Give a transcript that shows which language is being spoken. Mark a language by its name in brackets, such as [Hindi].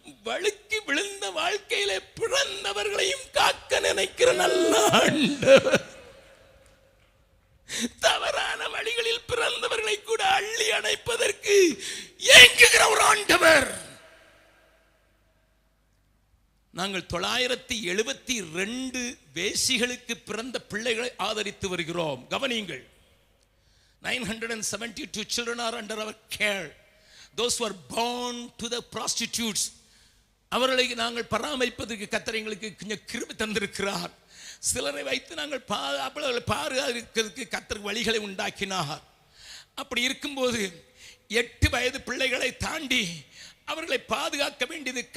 [Tamil] வழுக்கி விழுந்த வாழ்க்கையிலே பிறந்தவர்களையும் காக்க நினைக்கிற நல்ல ஆண்டவர், தவறான வழிகளில் பிறந்தவர்களை கூட அள்ளி அணைப்பதற்கு ஏங்குகிற ஒரு ஆண்டவர். நாங்கள் 972 வேசிகளுக்கு பிறந்த பிள்ளைகளை ஆதரித்து வருகிறோம். கவனியுங்கள், [English] 972 children are under our care. Those who are born to the prostitutes, [Tamil] அவர்களை நாங்கள் பராமரிப்பதற்கு கர்த்தர் எங்களுக்கு கொஞ்சம் கிருபை தந்திருக்கிறார். சிலரை வைத்து நாங்கள் பாதுகாக்கிறதுக்கு கர்த்தர் வழிகளை உண்டாக்கினார். அப்படி இருக்கும்போது 8 வயது பிள்ளைகளை தாண்டி அவர்களை பாதுகாக்க வேண்டியது.